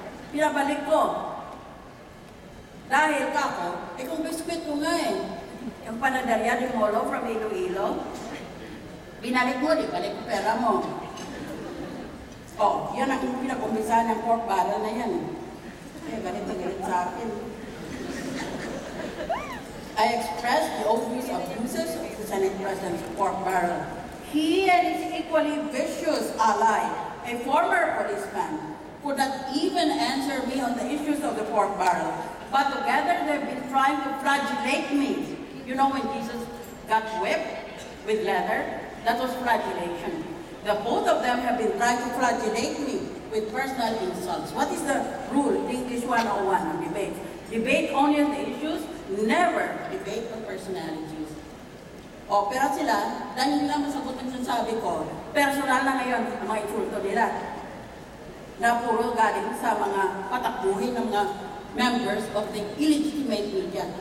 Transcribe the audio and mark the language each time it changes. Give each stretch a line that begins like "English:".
Filipino: Pinabalik ko. Dahil kako, kung biskwit ko nga yung panadarya ni Molo from Iloilo, binalik mo, di balik ko pera mo. Oh, yan ang pinakumpisahan ng pork barrel na yan. Galit na galit sa akin.
English: I expressed the obvious abuses of the Senate President's pork barrel. He and his equally vicious ally, a former policeman, could not even answer me on the issues of the pork barrel. But together they've been trying to flagellate me. You know when Jesus got whipped with leather? That was flagellation. The both of them have been trying to flagellate me with personal insults. What is the rule? English 101 on debate. Debate only on the issues, never debate on personalities.
Filipino: O, pero sila, dahil nila masagot ang sinasabi ko, personal na ngayon ang mga insulto nila. Na puro galing sa mga patakbuhin ng mga
English: members of the illegitimate media.